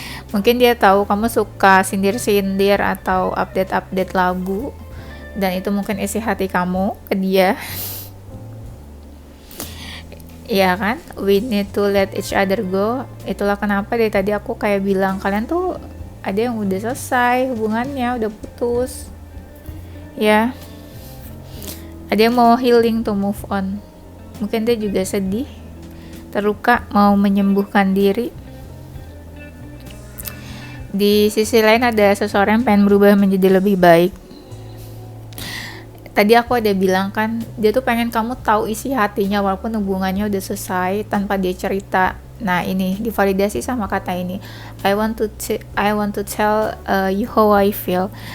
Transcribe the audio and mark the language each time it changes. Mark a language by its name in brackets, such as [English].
[Indonesian] Mungkin dia tahu kamu suka sindir-sindir atau update-update lagu, dan itu mungkin isi hati kamu ke dia. Iya kan? [English] We need to let each other go. [Indonesian] Itulah kenapa dari tadi aku kayak bilang, kalian tuh ada yang udah selesai hubungannya, udah putus, ya. Ada yang mau healing [English] to move on. [Indonesian] Mungkin dia juga sedih, terluka, mau menyembuhkan diri. Di sisi lain ada seseorang yang pengen berubah menjadi lebih baik. Tadi aku ada bilang kan, dia tuh pengen kamu tahu isi hatinya walaupun hubungannya udah selesai tanpa dia cerita. Nah, ini divalidasi sama kata ini. [English] I want to tell you how I feel.